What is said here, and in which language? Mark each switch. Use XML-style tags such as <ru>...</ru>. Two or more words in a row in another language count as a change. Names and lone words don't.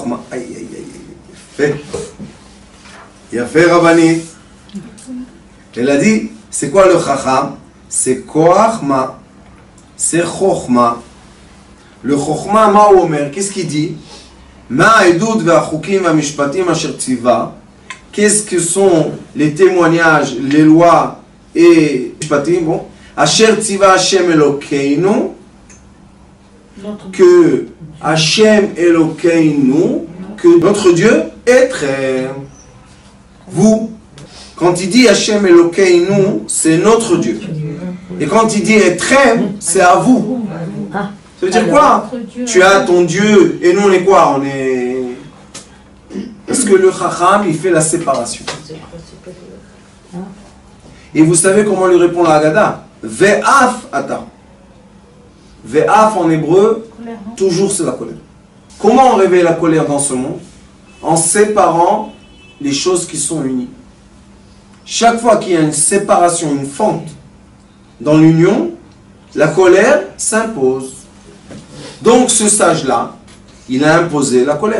<fr>Aïe, aïe, aïe, il a fait Rabbani. Elle a dit, c'est quoi le Chacham? C'est Koachma, c'est Chochma. Le Chochma,</fr> <he>מה אומר,</he> <fr>qu'est-ce qu'il dit?</fr> <he>מה העדות והחוקים והמשפטים אשר צוה.</he> <fr>Qu'est-ce que sont les témoignages, les lois et mishpatim? Bon,</fr> <he>אשר צוה ה' אלוקינו, que ה' אלוקינו,</he> <fr>que notre Dieu est très. Vous, quand il dit</fr> <he>ה' אלוקינו,</he> <fr>c'est notre Dieu. Et quand il dit Etrem, c'est à vous. Ça veut dire quoi? Tu as ton Dieu et nous on est quoi? On est. Parce que le Chacham il fait la séparation. Et vous savez comment lui répond la Haggadah?</fr> <he>ואף אתה.</he> <fr>Ve'af en hébreu, toujours c'est la colère. Comment on réveille la colère dans ce monde? En séparant les choses qui sont unies. Chaque fois qu'il y a une séparation, une fente dans l'union, la colère s'impose. Donc ce sage-là, il a imposé la colère.</fr>